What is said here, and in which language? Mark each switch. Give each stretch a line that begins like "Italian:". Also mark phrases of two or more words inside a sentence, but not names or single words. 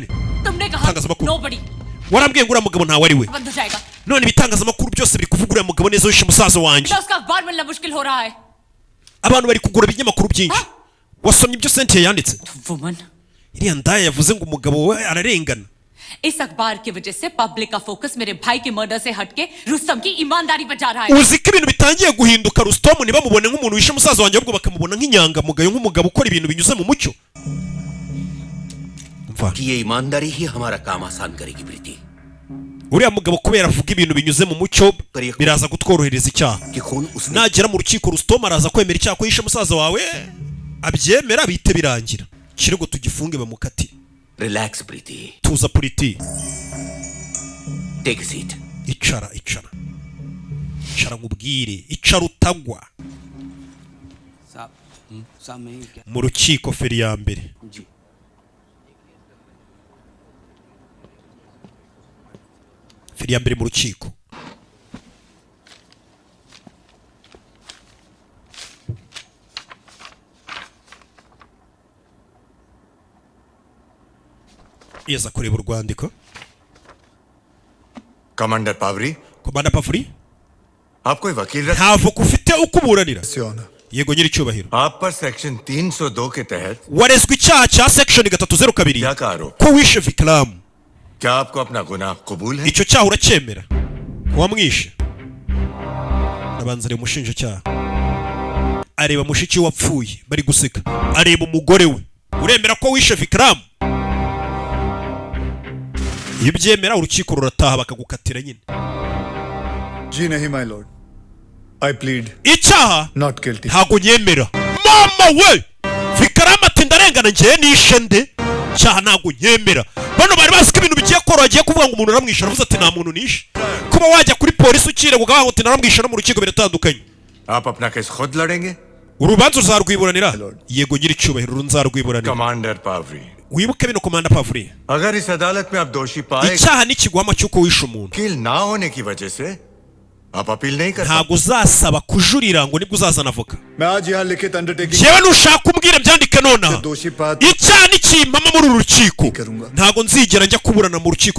Kinyarwanda: Warambwiye ngo uriya mugabo ntawe ari we. None ibitangazamakuru byose biri kuvuga uriya mugabo neza wishe musaza wanjye. Abantu bari kugura ibinyamakuru byinshi. Wasomye ibyo Cynthia yanditse? Iriya ndaya yavuze ngo umugabo we ararengana.
Hindi: इस अखबार की वजह से पब्लिक का फोकस मेरे भाई के मर्डर से हटके रुस्तम की ईमानदारी पर जा रहा है.
Kinyarwanda: Uzi ko ibintu bitangiye guhinduka Rustom ntibamubone nk'umuntu wishe musaza wanjye ahubwo bakamubona nk'inyangamugayo nk'umugabo ukora ibintu binyuze mu mucyo.
Hindi: कि ये ईमानदारी ही हमारा काम आसान करेगी प्रीति.
Kinyarwanda: Uriya mugabo kubera avuga ibintu binyuze mu mucyo biraza gutworohereza icyaha. Nagera mu rukiko Rustom araza kwemera icyaha ko yishe musaza wawe abyemera bite birangira. Kirego tugifunge bamukatire.
English: Relax Preeti.
Kinyarwanda: Tuza Preeti.
English: Take a seat.
Kinyarwanda: Icara. Icara ngubwire, icara utagwa. Mu rukiko feri ya mbere. Feri ya mbere mu rukiko. Yeza kureba urwandiko.
Hindi: कमांडर पावरी.
Kinyarwanda: Komanda Pavuri?
Hindi: आप कोई वकील रख?
Kinyarwanda: Ntavoka ufite ukuburanira. Siona. Yego nyiri cyubahiro.
Hindi: आप पर सेक्शन 302 के तहत
Kinyarwanda: warezwe icyaha cya section 302
Hindi: क्या करो?
Kinyarwanda: ko wishe Vikram.
Hindi: क्या आपको अपना गुनाह कबूल है?
Kinyarwanda: Icyo cyaha uracyemera? Wamwishe. Nabanza rero umushinjacyaha. Areba mushiki wapfuye bari guseka. Areba umugore we. Uremera ko wishe Vikram? Iyo byemera urukiko rurataha bakagukatira nyine.
Hindi: जी नहीं
English: my lord. I plead
Kinyarwanda: icyaha
English: not guilty.
Kinyarwanda: ntago nyemera. Mama we Vikram ati ndarengana ngiye nishe nde cyaha ntago nyemera. Bano bari basika ibintu bigiye koro agiye kuvuga ngo umuntu aramwisha aravuze ati nta muntu nishe. Kuba wajya kuri polisi ukire kugaho ngo naramwisha no mu rukiko biratandukanye.
Hindi: आप अपना केस खुद लड़ेंगे?
Kinyarwanda: Urubanza uzarwiburanira? Yego nyiri cyubahiro nzarwiburanira.
Hindi: कमांडर पावरी.
Kinyarwanda: Wibuke bino Komanda Pavuri.
Hindi: अगर इस अदालत में आप दोषी पाए
Kinyarwanda: icyaha n'ikigwama cy'uko wishe umuntu.
Hindi: वकील ना होने की वजह से आप अपील नहीं कर सकते.
Kinyarwanda: Ntago uzasaba kujurira ngo nibwo uzazana avoka.
Hindi: मैं आज यहाँ लिखित अंडरटेकिंग
Kinyarwanda: Jewe nushaka umbwire byandike nona.
Hindi: दोषी पाए
Kinyarwanda: Icyaha n'ikimpama muri uru rukiko. Ntago nzigera njya kuburana mu rukiko